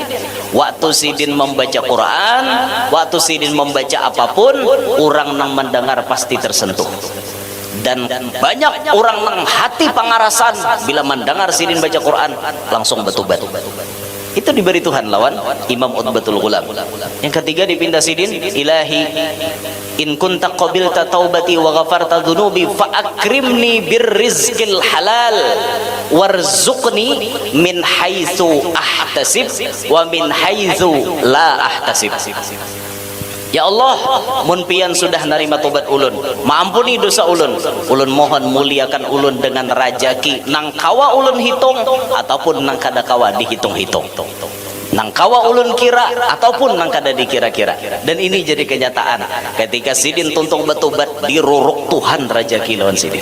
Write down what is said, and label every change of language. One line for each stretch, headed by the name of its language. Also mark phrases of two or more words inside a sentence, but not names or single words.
Banjar: Waktu sidin membaca Quran, waktu sidin membaca apapun, orang yang mendengar pasti tersentuh. Dan banyak orang yang hati pangarasan bila mendengar sidin baca Quran langsung bertobat. Itu diberi Tuhan lawan Imam Utbatul Ghulam. Yang ketiga dipinta sidin,
Arabic: إلهي إن كنت قبلت توبتي وغفرت ذنوبي فأكرمني بالرزق الحلال وارزقني من حيث أحتسب ومن حيث لا أحتسب.
Banjar: Ya Allah, mun pian sudah narima tobat ulun, maampuni dosa ulun, ulun mohon muliakan ulun dengan rajaki nang kawa ulun hitung ataupun nang kada kawa dihitung-hitung, nang kawa ulun kira ataupun nang kada dikira-kira. Dan ini jadi kenyataan ketika sidin tuntung bertobat, diruruk Tuhan rajaki lawan sidin.